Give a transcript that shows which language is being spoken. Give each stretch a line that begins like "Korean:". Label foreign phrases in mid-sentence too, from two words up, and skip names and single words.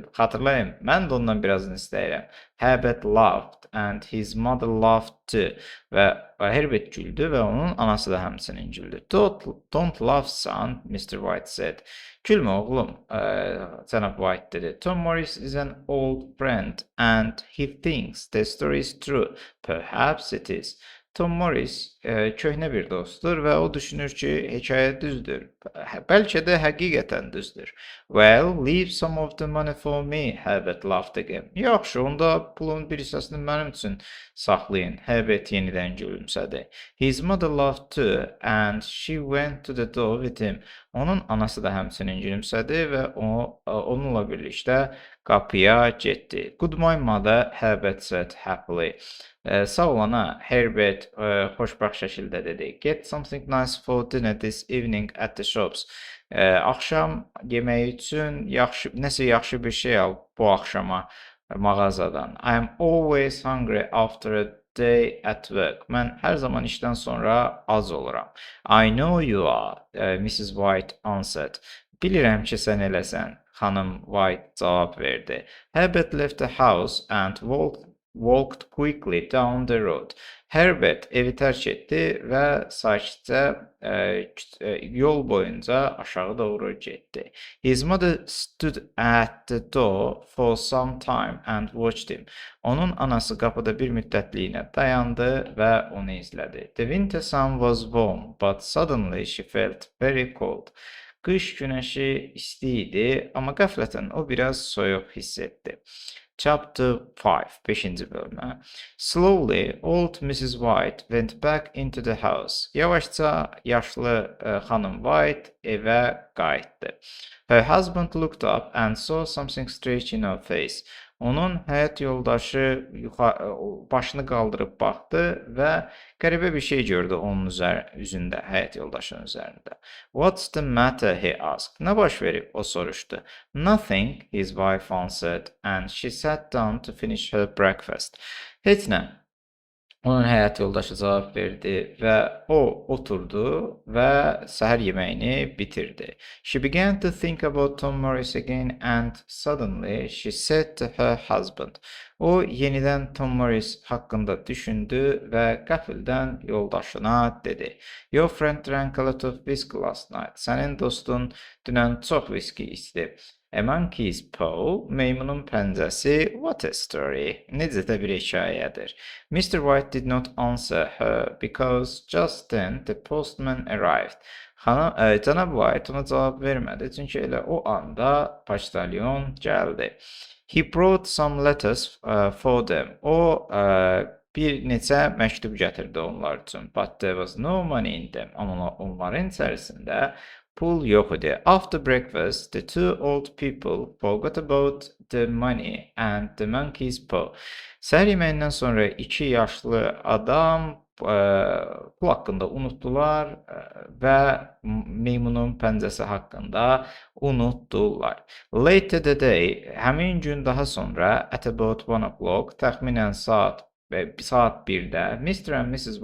Azerbaijani: Xatırlayın, mən də ondan birazını istəyirəm.
English: Herbert laughed and his mother laughed too.
Azerbaijani: Və Herbert güldü və onun anası da həmçinin güldü.
English: Don't laugh, son, Mr. White said.
Azerbaijani: Gülmə oğlum, cənab White dedi.
English: Tom Morris is an old friend and he thinks the story is true. Perhaps it is.
Azerbaijani: Tom Morris köhnə bir dostdur və o düşünür ki, hekayə düzdür. Bəlkə də həqiqətən düzdür.
English: Well, leave some of the money for me, Herbert laughed again.
Azerbaijani: Yaxşı, onda pulun bir hissəsini mənim üçün saxlayın. Herbert yenidən gülümsədi.
English: His mother laughed too and she went to the door with him.
Azerbaijani: Onun anası da həmçinin gülümsədi və onunla birlikdə qapıya getdi.
English: Good morning, mother, Herbert said happily.
Azerbaijani: Sağ olana, Herbert xoşbaxt şəkildə dedi.
English: Get something nice for dinner this evening at the shops.
Azerbaijani: Axşam yeməyi üçün nəsə yaxşı bir şey al bu axşama mağazadan.
English: I am always hungry after a day at work.
Azerbaijani: Mən hər zaman işdən sonra az oluram.
English: I know you are, Mrs. White answered.
Azerbaijani: Bilirəm ki, sən eləsən, xanım White cavab verdi.
English: Herbert left the house and walked quickly down the road.
Azerbaijani: Herbert evi tərk etdi və sakitcə yol boyunca aşağı doğru getdi.
English: His mother stood at the door for some time and watched him.
Azerbaijani: Onun anası qapıda bir müddətliyə dayandı və onu izlədi.
English: The winter sun was warm, but suddenly she felt very cold.
Azerbaijani: Qış günəşi isti idi, amma qəflətən o biraz soyuq hiss etdi.
English: Chapter 5, 5. bölümə. Slowly, old Mrs. White went back into the house.
Azerbaijani: Yavaşca yaşlı xanım White evə qayıtdı.
English: Her husband looked up and saw something strange in her face.
Azerbaijani: Onun həyat yoldaşı başını qaldırıb baxdı və qəribə bir şey gördü onun üzündə, həyat yoldaşının üzərində.
English: What's the matter? He asked.
Azerbaijani: Nə baş verib? O soruşdu.
English: Nothing, his wife answered, and she sat down to finish her breakfast.
Azerbaijani: Heç nə. Onun həyat yoldaşı cavab verdi və o oturdu və səhər yeməyini bitirdi.
English: She began to think about Tom Morris again and suddenly she said to her husband.
Azerbaijani: O yenidən Tom Morris haqqında düşündü və qəfildən yoldaşına dedi.
English: Your friend drank a lot of whiskey last night.
Azerbaijani: Sənin dostun dünən çox viski içdi.
English: A monkey's paw,
Azerbaijani: meymunun pəncəsi,
English: what a story.
Azerbaijani: Necə də bir hekayədir.
English: Mr. White did not answer her because just then the postman arrived.
Azerbaijani: Cənab White ona cavab vermədi, çünki elə o anda poçtalyon gəldi.
English: He brought some letters for them.
Azerbaijani: O bir neçə məktub gətirdi onlar üçün.
English: But there was no money in them.
Azerbaijani: Amma onların içərisində pul yox idi.
English: After breakfast, the two old people forgot about the money and the monkey's paw.
Azerbaijani: Səhər yeməyindən sonra iki yaşlı adam pul haqqında unutdular və meymunun pəncəsi haqqında unutdular.
English: Later the day,
Azerbaijani: həmin gün daha sonra,
English: at about 1 o'clock,
Azerbaijani: təxminən saat 1-də,
English: Mr. and Mrs.